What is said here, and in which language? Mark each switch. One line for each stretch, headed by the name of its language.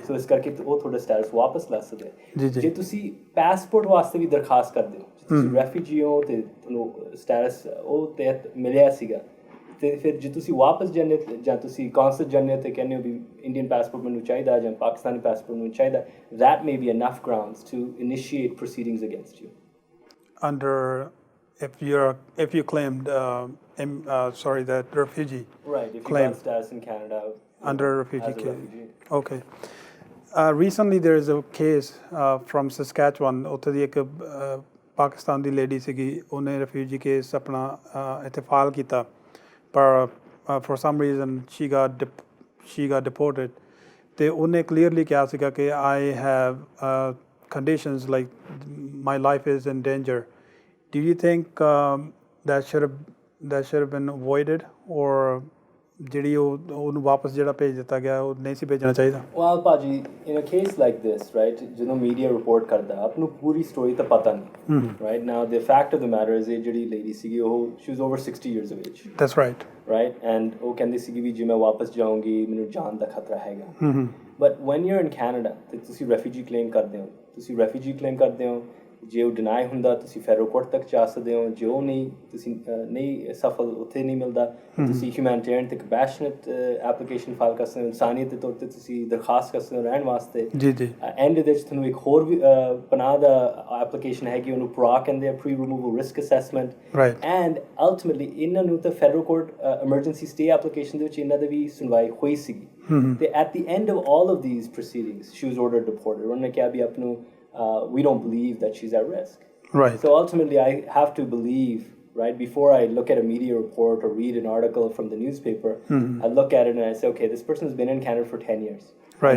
Punjabi: ਸੋ ਇਸ ਕਰਕੇ ਉਹ ਤੁਹਾਡਾ ਸਟੈਟਸ ਵਾਪਸ ਲੈ ਸਕਦੇ ਜੇ ਤੁਸੀਂ ਪੈਸਪੋਰਟ ਵਾਸਤੇ ਵੀ ਦਰਖਾਸਤ ਕਰਦੇ ਹੋ ਤੁਸੀਂ ਰੈਫਿਊਜੀ ਹੋ ਤੇ ਤੁਹਾਨੂੰ ਸਟੈਟਸ ਉਹ ਤਹਿਤ ਮਿਲਿਆ ਸੀਗਾ ਤੇ ਫਿਰ ਜੇ ਤੁਸੀਂ ਵਾਪਸ ਜਾਂਦੇ ਜਾਂ ਤੁਸੀਂ ਕੌਂਸਲ ਜਾਂਦੇ ਤੇ ਕਹਿੰਦੇ ਹੋ ਵੀ ਇੰਡੀਅਨ ਪਾਸਪੋਰਟ ਮੈਨੂੰ ਚਾਹੀਦਾ ਜਾਂ ਪਾਕਿਸਤਾਨੀ ਪਾਸਪੋਰਟ ਮੈਨੂੰ ਚਾਹੀਦਾ
English: that may be enough grounds to initiate proceedings against you under if you claimed that refugee right if claim. you got status in Canada under refugee case okay recently there is a case from Saskatchewan
Punjabi: ਉੱਥੇ ਦੀ ਇੱਕ ਪਾਕਿਸਤਾਨ ਦੀ lady ਸੀਗੀ ਉਹਨੇ
English: refugee case
Punjabi: ਆਪਣਾ ਇੱਥੇ file ਕੀਤਾ ਪਰ
English: for some reason she got deported
Punjabi: ਤੇ ਉਹਨੇ
English: clearly
Punjabi: ਕਿਹਾ ਸੀਗਾ ਕਿ
English: I have conditions like my life is in danger. Do you think that should have been avoided or
Punjabi: ਜਿਹੜੀ ਉਹਨੂੰ ਵਾਪਸ ਜਿਹੜਾ ਭੇਜ ਦਿੱਤਾ ਗਿਆ ਉਹ ਨਹੀਂ ਸੀ ਭੇਜਣਾ ਚਾਹੀਦਾ
English: well ਭਾਜੀ in a case like this right
Punjabi: ਜਦੋਂ
English: media report
Punjabi: ਕਰਦਾ ਆਪ ਨੂੰ ਪੂਰੀ ਸਟੋਰੀ ਤਾਂ ਪਤਾ ਨਹੀਂ
English: right now the fact of the matter is
Punjabi: ਇਹ ਜਿਹੜੀ
English: lady
Punjabi: ਸੀਗੀ ਉਹ
English: she was over 60 years of age that's right and
Punjabi: ਉਹ ਕਹਿੰਦੀ ਸੀਗੀ ਵੀ ਜੇ ਮੈਂ ਵਾਪਸ ਜਾਊਂਗੀ ਮੈਨੂੰ ਜਾਨ ਦਾ ਖਤਰਾ ਹੈਗਾ
English: but when you're in Canada
Punjabi: ਤੇ ਤੁਸੀਂ refugee claim ਕਰਦੇ ਹੋ ਜੇ ਉਹ ਡਿਨਾਈ ਹੁੰਦਾ ਤੁਸੀਂ ਫੈਡਰਲ ਕੋਰਟ ਤੱਕ ਜਾ ਸਕਦੇ ਹੋ ਜੇ ਉਹ ਨਹੀਂ ਤੁਸੀਂ ਨਹੀਂ ਸਫਲ ਉੱਥੇ ਨਹੀਂ ਮਿਲਦਾ ਤੁਸੀਂ ਹਿਊਮੈਨਿਟੇਰੀਅਨ ਤੇ ਕੰਪੈਸ਼ਨੇਟ ਐਪਲੀਕੇਸ਼ਨ ਫਾਈਲ ਕਰ ਸਕਦੇ ਹੋ ਇਨਸਾਨੀਅਤ ਦੇ ਤੌਰ 'ਤੇ ਤੁਸੀਂ ਦਰਖਾਸਤ ਕਰ ਸਕਦੇ ਹੋ ਰਹਿਣ ਵਾਸਤੇ ਐਂਡ ਦੇ ਵਿੱਚ ਤੁਹਾਨੂੰ ਇੱਕ ਹੋਰ ਵੀ ਪਨਾਹ ਦਾ ਐਪਲੀਕੇਸ਼ਨ ਹੈਗੀ ਉਹਨੂੰ PRA ਕਹਿੰਦੇ ਆ pre removal risk assessment and ultimately ਇਹਨਾਂ ਨੂੰ ਤਾਂ federal court emergency stay application ਦੇ ਵਿੱਚ ਇਹਨਾਂ ਦੀ ਵੀ ਸੁਣਵਾਈ ਹੋਈ ਸੀਗੀ ਤੇ
English: at the end of all of these proceedings she was ordered deported
Punjabi: ਉਹਨਾਂ ਨੇ ਕਿਹਾ ਵੀ ਆਪ ਨੂੰ
English: we don't believe that she's at risk. Right. So ultimately, I have to believe, right, before I look at a media report or read an article from the newspaper, I look at it and I say, okay, this person's been in Canada for 10 years. Right.